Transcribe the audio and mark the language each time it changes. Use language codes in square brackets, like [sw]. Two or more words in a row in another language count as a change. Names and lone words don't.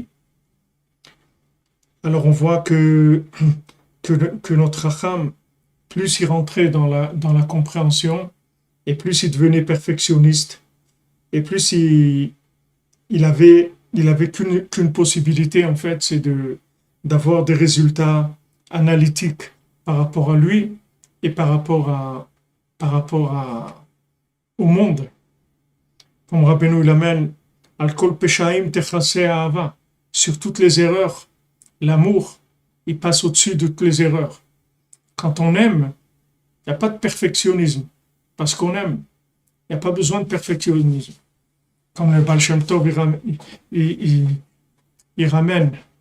[fr] Alors on voit que notre Racham, plus il rentrait dans la compréhension, et plus il devenait perfectionniste, et plus il avait qu'une possibilité, en fait, c'est d'avoir des résultats analytiques par rapport à lui et par rapport au monde. Comme Rabbeinu l'amène, [he] על כל פשעים תכסה אהבה, [fr] sur toutes les erreurs, l'amour, il passe au-dessus de toutes les erreurs. Quand on aime, il n'y a pas de perfectionnisme. Parce qu'on aime, il n'y a pas besoin de perfectionnisme. Comme le Baal Shem Tov, il ramène.